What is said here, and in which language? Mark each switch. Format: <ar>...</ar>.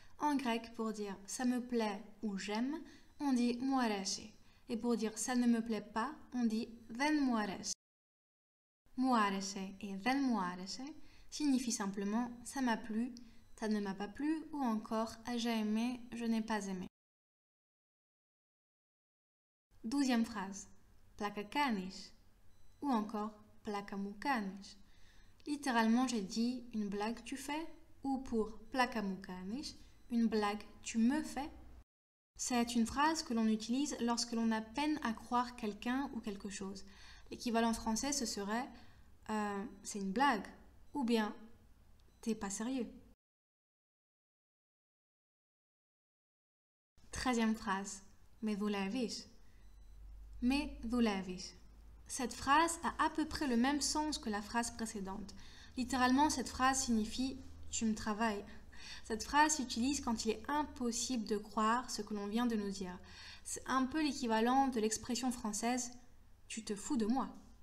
<fr>En grec, pour dire ça me plaît ou j'aime, on dit</fr> <el>μου άρεσε.</el> <fr>Et pour dire ça ne me plaît pas, on dit</fr> <el>δεν μου άρεσε. Μου άρεσε</el> <fr>et</fr> <el>δεν μου άρεσε</el> <fr>signifie simplement ça m'a plu, ça ne m'a pas plu ou encore j'ai aimé, je n'ai pas aimé. Douzième phrase.</fr> <el>Πλάκα κάνεις</el> <fr>ou encore</fr> <el>πλάκα μου κάνεις.</el> <fr>Littéralement, j'ai dit une blague tu fais ou pour</fr> <el>πλάκα μου κάνεις,</el> <fr>une blague tu me fais. C'est une phrase que l'on utilise lorsque l'on a peine à croire quelqu'un ou quelque chose. L'équivalent français, ce serait c'est une blague ou bien t'es pas sérieux. 13e phrase.</fr> <el>Με δουλεύεις. Με δουλεύεις.</el> <fr>Cette phrase a à peu près le même sens que la phrase précédente. Littéralement, cette phrase signifie « tu me travailles ». Cette phrase s'utilise quand il est impossible de croire ce que l'on vient de nous dire. C'est un peu l'équivalent de l'expression française « tu te fous de moi ».</fr>